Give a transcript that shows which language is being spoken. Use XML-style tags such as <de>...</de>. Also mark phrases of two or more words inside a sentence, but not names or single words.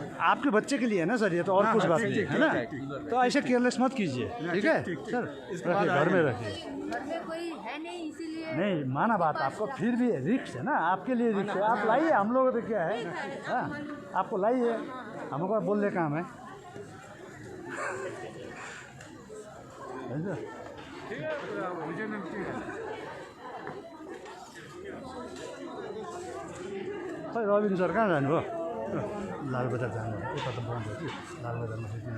<hi>आपके बच्चे के लिए है ना सर ये तो और कुछ बात नहीं है ना तो ऐसे केयरलेस मत कीजिए ठीक है सर रखिए घर में रखिए कोई है नहीं इसीलिए नहीं माना बात आपको फिर भी रिक्स है ना आपके लिए रिक्स है आप लाइए हम लोग तो क्या है हाँ आपको लाइए हमको बोलने काम है</hi> <ne>खै रविन सर कहाँ जानुभयो लालबजार जानु यता त बन्द हो कि लालबजारमा</ne>